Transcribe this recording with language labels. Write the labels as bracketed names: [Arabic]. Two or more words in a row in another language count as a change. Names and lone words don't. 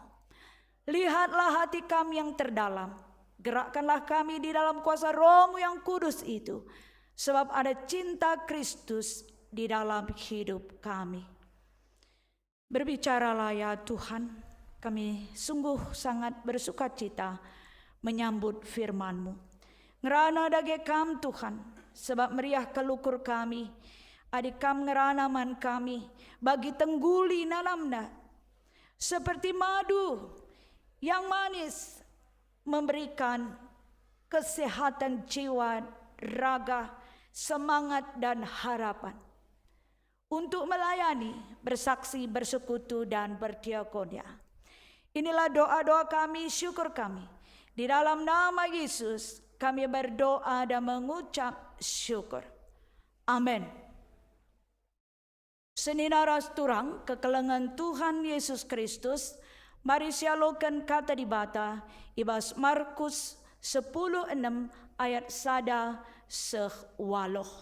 [Indonesian] Lihatlah hati kami yang terdalam. Gerakkanlah kami di dalam kuasa Roh-Mu yang kudus itu. Sebab ada cinta Kristus di dalam hidup kami. Berbicaralah ya Tuhan, kami sungguh sangat bersuka cita menyambut firman-Mu. [Batak Karo] Ngerana dage kam Tuhan, sebab meriah kelukur kami, adik kam ngerana man kami, bagi tengguli nalamna. [Indonesian] Seperti madu yang manis, memberikan kesehatan jiwa, raga, semangat dan harapan. Untuk melayani, bersaksi, bersekutu, dan berdiakonia. Inilah doa-doa kami, syukur kami. Di dalam nama Yesus, kami berdoa dan mengucap syukur. Amin. [Batak Karo] Seninaras turang kekelengan Tuhan Yesus Kristus, mari sialokan kata di bata, ibas Markus 10:6 ayat 1-10.